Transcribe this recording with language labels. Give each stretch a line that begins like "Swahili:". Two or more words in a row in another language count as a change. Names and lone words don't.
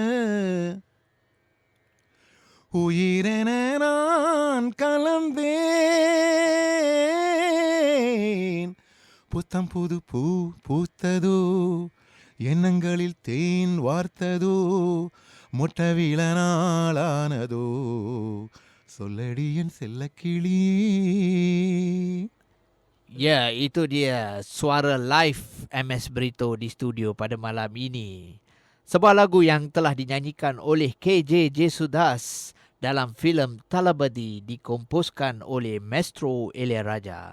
Tamil: உயிரென நான் கலந்தேன் புத்தம் புது பூ பூத்ததோ எண்ணங்களில் தேன் வார்த்ததோ முட்டவில நாளானதோ சொல்லடி என் செல்லக்கிளியே.
Malay: Ya, itu dia suara live MS Brito di studio pada malam ini. Sebuah lagu yang telah dinyanyikan oleh KJ Jesudas dalam filem Talabadi dikomposkan oleh Maestro Ilayaraja.